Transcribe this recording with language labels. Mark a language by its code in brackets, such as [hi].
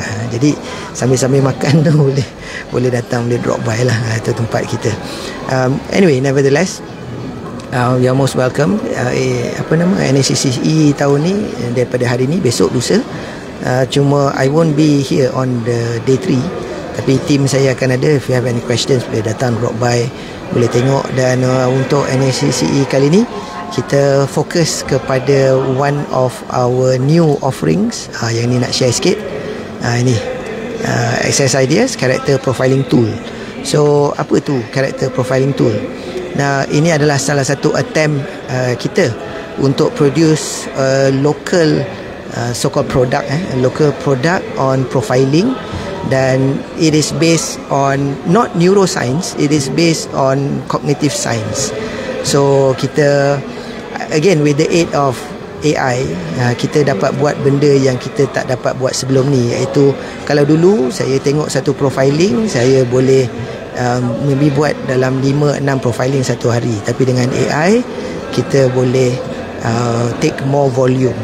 [ms] Jadi sambil-sambil makan tu boleh datang, boleh [en] drop by [ms] lah, itu tempat kita. [en] Anyway, nevertheless, you're most welcome. [ms] NACCE tahun ni daripada hari ni, besok, lusa. Cuma [en] I won't be here on the day 3, [ms] tapi tim saya akan ada. [en] If you have any questions, [ms] boleh datang, drop by, boleh tengok. Dan untuk NACCE kali ni, kita fokus kepada [en] one of our new offerings. [ms] Yang ni nak share sikit. Ini Access Ideas Character Profiling Tool. So apa tu Character Profiling Tool? Nah, ini adalah salah satu attempt kita untuk [en] produce local so-called product, local product on profiling. [ms] Dan [en] it is based on not neuroscience, it is based on cognitive science. [ms] So kita again [en] with the aid of AI, [ms] kita dapat buat benda yang kita tak dapat buat sebelum ni, iaitu kalau dulu saya tengok satu profiling, saya boleh maybe buat dalam 5-6 profiling satu hari, tapi dengan AI kita boleh [en] take more volume.